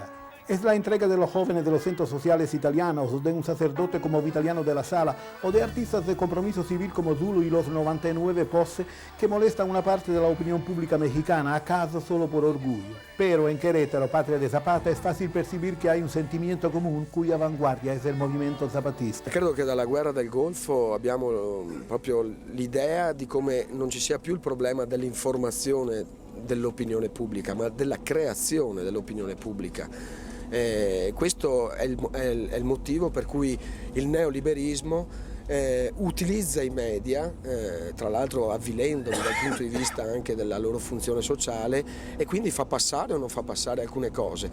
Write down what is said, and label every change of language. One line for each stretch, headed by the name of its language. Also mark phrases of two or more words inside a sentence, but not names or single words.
Spanish: Es la entrega de los jóvenes de los centros sociales italianos, de un sacerdote como Vitaliano de la Sala o de artistas de compromiso civil como Zulu y los 99 Posse, que molesta a una parte de la opinión pública mexicana, acaso solo por orgullo. Pero en Querétaro, patria de Zapata, es fácil percibir que hay un sentimiento común cuya vanguardia es el movimento zapatista.
Italian: Credo che dalla guerra del Golfo abbiamo proprio l'idea di come non ci sia più il problema dell'informazione dell'opinione pubblica, ma della creazione dell'opinione pubblica. Questo è il motivo per cui il neoliberismo utilizza i media, tra l'altro avvilendoli dal punto di vista anche della loro funzione sociale, e quindi fa passare o non fa passare alcune cose.